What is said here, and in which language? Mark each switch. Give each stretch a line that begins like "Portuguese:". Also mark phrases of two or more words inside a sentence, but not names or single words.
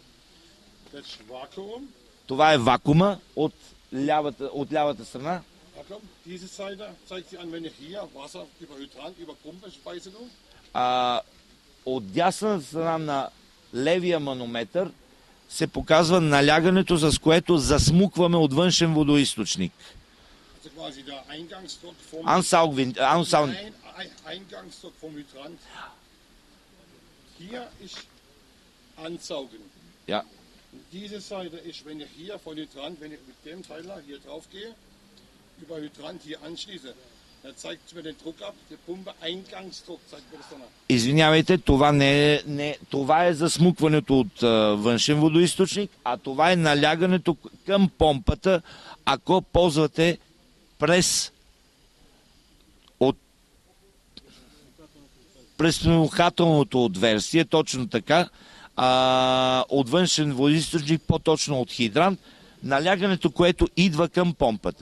Bulgarian: Това е вакуума от лявата страна. От дясната страна на левия манометър се показва налягането, с което засмукваме от външен водоизточник.
German: Ja. Diese Seite ist, wenn ich hier von Hydrant, wenn ich mit dem Teiler hier drauf gehe, über Hydrant hier anschließe, dann zeigt es mir den Druck ab, die Pumpe Eingangsdruck, zeigt mir das dann ab.
Bulgarian: Извинявайте, това е засмукването от външен водоизточник, а това е налягането към помпата, ако ползвате през предухателното отверстие, точно така, от външен водоизточник, по-точно от хидрант, налягането, което идва към помпата.